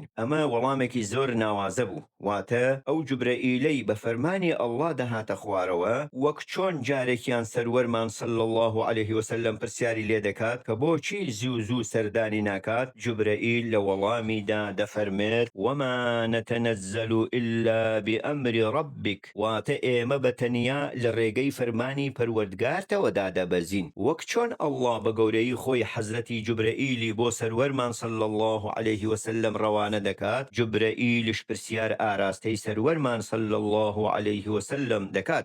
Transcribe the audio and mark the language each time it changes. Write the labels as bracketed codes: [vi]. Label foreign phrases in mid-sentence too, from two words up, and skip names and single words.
[ckb] ئەمە وەڵامێکی زۆر ناوازە بوو. واتە ئەو جوبرەئیلەی بە فەرمانی ئەڵڵا دەهاتە خوارەوە وەک چۆن جارێکیان سەروەرمان [ar] صلی الله عليه وسلم [ckb] پرسیاری لێ دەکات کە بۆچی زوو سەردانی ناکات. جوبرەئیل لە وەڵامیدا دەفەرمێت [ar] وما نتنزل إلا بأمر ربك [ckb] واتە ئێمە بەتەنیا لە ڕێگەی فەرمانی پەروەردگارتەوە دادەبەزین وەک چۆن ئەڵڵا بە گەورەی خۆی حەزرەتی جوبرەئیلی بۆ سەروەرمان [ar] صلی الله عليه وسلم [ckb] ڕەوانە دەکات. جوبرەئیلش پرسیار ئاراستەی سەروەرمان [ar] صلی الله عليه وسلم [ckb] دەکات.